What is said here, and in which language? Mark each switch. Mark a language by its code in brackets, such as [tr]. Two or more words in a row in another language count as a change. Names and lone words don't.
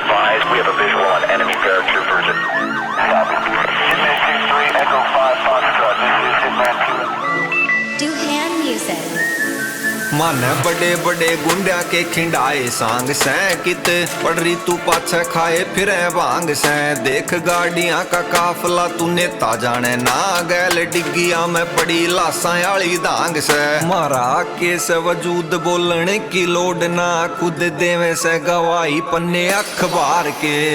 [en] advised, we have a visual on enemy paratroopers. Copy. Hitman 2-3, Echo 5, Foxtrot. This is Hitman 2. Do hand music. [bgc] माने बड़े बड़े गुंडा के खिंडाए सांग सै कित पड़री तू पाछे खाए फिरे भांग सै देख गाड़ियां का काफला तू नेता जाने ना गैल डिग्गिया में पड़ी लासां आली दांग सै मारा केस वजूद बोलने की लोड ना खुद देवे से गवाही पन्ने अखबार के